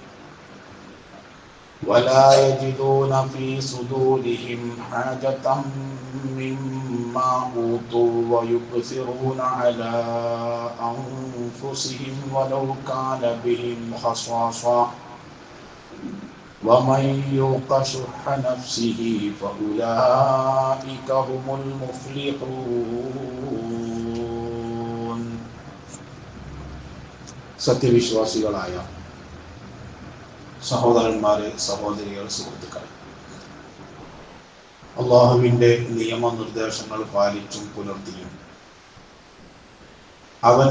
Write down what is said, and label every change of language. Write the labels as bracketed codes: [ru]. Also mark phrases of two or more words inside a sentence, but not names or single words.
[ar] ولا يجدون في صدورهم حاجة مما أوتوا ويؤثرون على أنفسهم ولو كان بهم خصاصة ومن يوق شح نفسه فأولئك هم المفلحون [ml] സത്യവിശ്വാസികളായ സഹോദരന്മാരെ, സഹോദരികൾ, സുഹൃത്തുക്കൾ, അള്ളാഹുവിൻ്റെ നിയമനിർദ്ദേശങ്ങൾ പാലിച്ചും പുലർത്തിയും അവന്